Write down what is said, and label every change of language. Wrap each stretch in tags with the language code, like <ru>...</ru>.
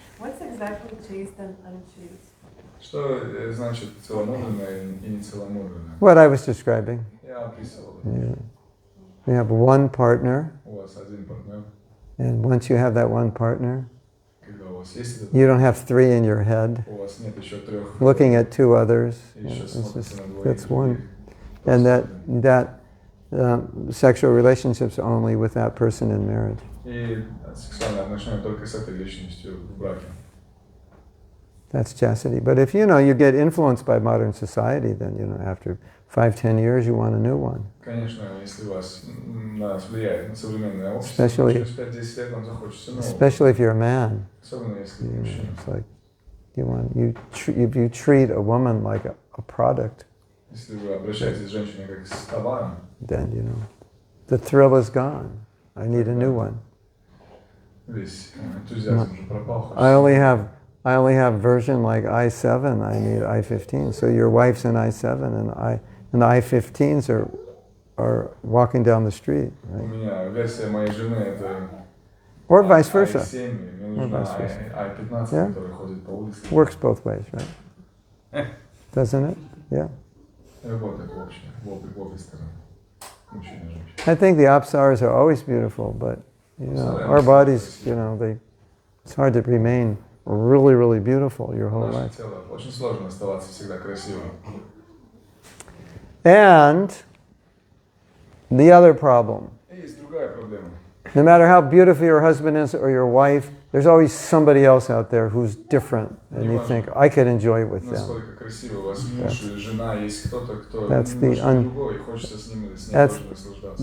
<en>What's exactly chaste and unchaste?</en> <ru>Что значит целомудренное и нецеломудренное?</ru> <en>What I was describing.</en> <ru>Я описывал.</ru> <en>Yeah. You have one partner,</en> <ru>У вас один партнер.</ru> <en>and once you have that one partner,</en> <ru>Когда у вас есть этот,</ru> <en>you don't have three in your head,</en> <ru>у вас нет еще трех.</ru> <en>looking at two others.</en> <ru>И еще</ru> <en>It's</en> <ru>смотрите</ru> <en>just,</en> <ru>на двоих</ru> <en>that's</en> <ru>других.</ru> <en>one. And that sexual relationships only with that person in marriage.</en> <ru>И сексуальные отношения только с этой личностью в браке.</ru> <en>That's chastity. But if you get influenced by modern society, then after 5-10 years you want a new one.</en> <ru>Конечно, если вас влияет на современное общество,</ru> <en>Especially-</en> <ru>через 5-10 лет вам захочется нового.</ru> <en>Especially if you're a man.</en> <ru>Особенно если вы мужчина.</ru> <en>It's like if you treat a woman like a product,</en> <ru>Если вы обращаетесь с женщиной как с товаром,</ru> <en>then the thrill is gone. I need a new one.</en> <ru>весь энтузиазм уже пропал.</ru> <en>I only have version like i7. I need i15. So your wife's an i7, and the i15s are walking down the street,</en> <ru>У</ru> <en>right?</en> <ru>меня версия моей жены это</ru> <en>Or vice versa.</en> <ru>i7, мне нужна</ru> <en>vice versa.</en> <ru>i15,</ru> <en>Yeah.</en> <ru>которая ходит по улице.</ru> <en>Works both ways, right? Doesn't it? Yeah.</en> <ru>Работает в общем, в обе стороны. Мужчина и женщина.</ru> <en>I think the apsaras are always beautiful, but our bodies, it's hard to remain really, really beautiful your whole</en> <ru>Наше</ru> <en>life.</en> <ru>тело очень сложно оставаться всегда красивым.</ru> <en>And the other problem,</en> <ru>И есть другая проблема.</ru> <en>no matter how beautiful your husband is or your wife, there's always somebody else out there who's different, and you think, I could enjoy with them.</en> <ru>Насколько красиво у вас муж или жена, есть кто-то, кто</ru> <en>That's the</en> <ru>немножко другой, и хочется с ним тоже наслаждаться.</ru>